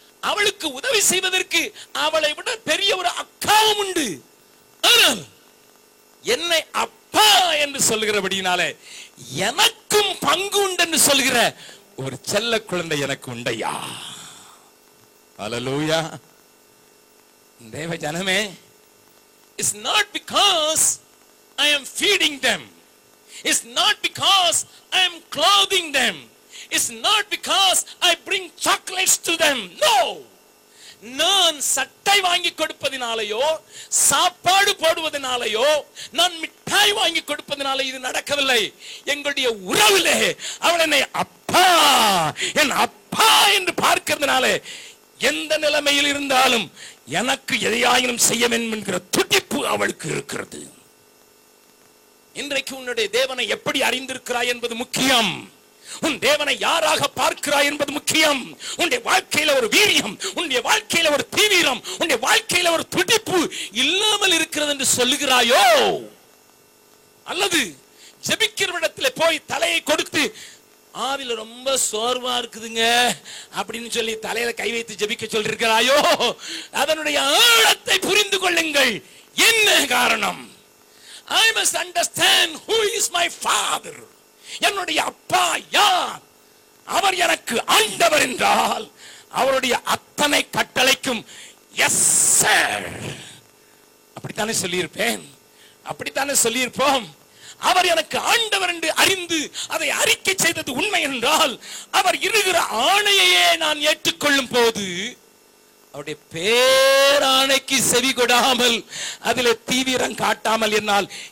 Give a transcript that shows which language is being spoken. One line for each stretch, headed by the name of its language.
Tamil: அவளுக்கு உதவி செய்வதற்கு அவளை விட பெரிய ஒரு அக்காவும் உண்டு. ஆனால் என்னை அப்பா என்று சொல்கிறபடினாலே எனக்கும் பங்கு உண்டு என்று சொல்கிற ஒரு செல்ல குழந்தை எனக்கு உண்டையா. ஹல்லேலூயா. தேவ ஜனமே,
English: it's not because I am feeding them, it's not because I am clothing them, it's not because I bring chocolates to them. No,
Tamil: நான் சட்டை வாங்கி கொடுப்பதினாலேயோ சாப்பாடு போடுவதனாலேயோ நான் மிட்டாய் வாங்கி கொடுப்பதனால இது நடக்கவில்லை. எங்களுடைய உறவிலே அவள் என்னை அப்பா, என் அப்பா என்று பார்க்கிறதுனால எந்த நிலைமையில் இருந்தாலும் எனக்கு எதையாயினும் செய்ய வேண்டும் என்கிற துடிப்பு அவளுக்கு இருக்கிறது. இன்றைக்கு உன்னுடைய தேவனை எப்படி அறிந்திருக்கிறாய் என்பது முக்கியம். உன் தேவனை யாராக பார்க்கிறாய் என்பது முக்கியம். உன்னுடைய வாழ்க்கையில ஒரு வீரியம், உன்னுடைய வாழ்க்கையில ஒரு தீவிரம், உன்னுடைய வாழ்க்கையில ஒரு துடிப்பு இல்லாமல் இருக்கிறது என்று சொல்லுகிறாயோ, அல்லது ஜெபிக்கிற இடத்துல போய் தலையை கொடுத்து ஆவில ரொம்ப சோர்வா இருக்குதுங்க அப்படின்னு சொல்லி தலையில கை வைத்து ஜெபிக்க சொல்லிருக்கிறாயோ, அதனுடைய ஆழத்தை புரிந்து கொள்ளுங்கள். என்ன காரணம்?
English: I must understand who is my father.
Tamil: என்னுடைய அப்பா யார்? அவர் எனக்கு ஆண்டவர் என்றால் அவருடைய அத்தனை கட்டளைக்கும் எஸ் சார் அப்படித்தானே சொல்லியிருப்பேன், அப்படித்தானே சொல்லியிருப்போம். அவர் எனக்கு ஆண்டவர் என்று அறிந்து அதை அறிக்கை செய்தது உண்மை என்றால் அவர் இருக்கிற ஆணையையே நான் ஏற்றுக்கொள்ளும் போது அவருடைய பேராணைக்கு செவி கொடாமல் அதில் தீவிரம் காட்டாமல் என்னால்